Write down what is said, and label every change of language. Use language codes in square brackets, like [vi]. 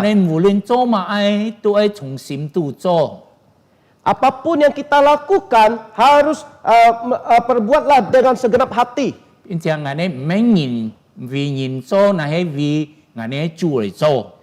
[yue] 哋無論做乜嘢都係從心度做。 [id] apapun yang kita lakukan harus perbuatlah dengan segenap hati. [yue] 並且我哋唔係為人做，乃係為我哋主嚟做。